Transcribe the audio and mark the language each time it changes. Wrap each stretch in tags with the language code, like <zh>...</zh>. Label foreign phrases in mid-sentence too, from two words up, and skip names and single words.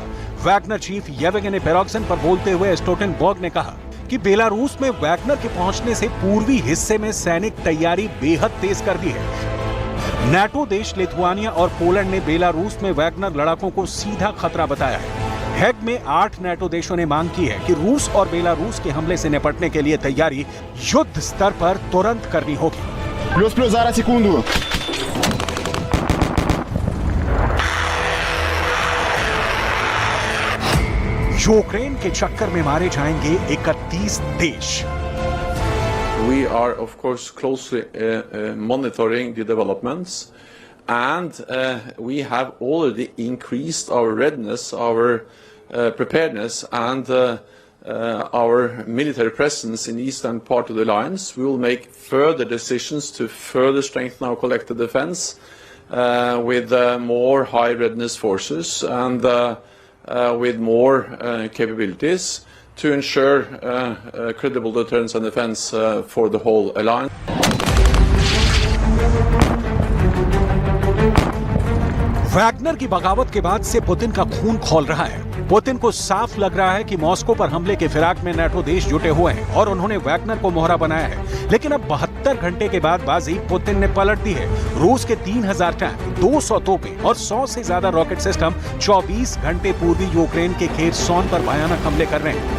<hi>वैगनर चीफ येवगेनी पेरोक्सिन पर बोलते हुए स्टोल्टेनबर्ग ने कहा कि बेलारूस में वैगनर के पहुंचने से पूर्वी हिस्से में सैनिक तैयारी बेहद तेज कर दी है। नेटो देश लिथुआनिया और पोलैंड ने बेलारूस में वैगनर लड़ाकों को सीधा खतरा बताया है। हेग में 8 नेटो देशों ने मांग की है कि रूस और बेलारूस के हमले से निपटने के लिए तैयारी युद्ध स्तर पर तुरंत करनी होगी।</hi> <uk>Плюс, зараз, секунду.</uk> <hi>यूक्रेन के चक्कर में मारे जाएंगे 31 देश।</hi> <en>We are, of course, closely monitoring the developments, and we have already increased our readiness, our preparedness, and our military presence in the eastern part of the alliance. We will make further decisions to further strengthen our collective defense with more high readiness forces and with more capabilities to ensure credible deterrence and defense for the whole alliance.</en> <hi>वैगनर की बगावत के बाद से पुतिन का खून खौल रहा है। पुतिन को साफ लग रहा है कि मॉस्को पर हमले के फिराक में नेटो देश जुटे हुए हैं और उन्होंने वैगनर को मोहरा बनाया है। लेकिन अब 72 घंटे के बाद बाजी पुतिन ने पलट दी है। रूस के 3000 टैंक, 200 तोपें और 100 से ज्यादा रॉकेट सिस्टम 24 घंटे पूर्वी यूक्रेन के खेरसोन पर भयानक हमले कर रहे हैं।</hi>